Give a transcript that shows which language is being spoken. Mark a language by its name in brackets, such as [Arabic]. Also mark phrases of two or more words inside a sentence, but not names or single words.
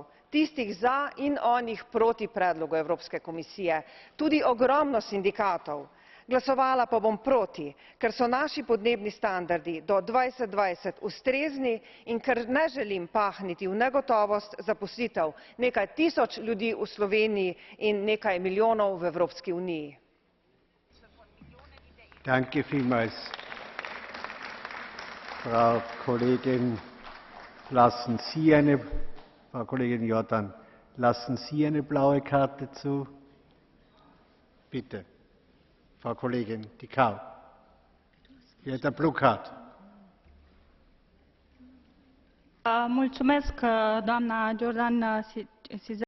[Slovenian] Tistih za in onih proti predlogu Evropske komisije, tudi ogromno sindikatov. Glasovala pa bom proti, ker so naši podnebni standardi do 2020 ustrezni in ker ne želim pahniti v negotovost zaposlitev nekaj tisoč ljudi v Sloveniji in nekaj milijonov v Evropski uniji. [German] Danke vielmals. Frau Kollegin, Frau Kollegin Jordan, lassen Sie eine blaue Karte zu? Bitte. Frau Kollegin Ticău. [English] You have a blue card. [Romanian] Mulțumesc, doamna Jordan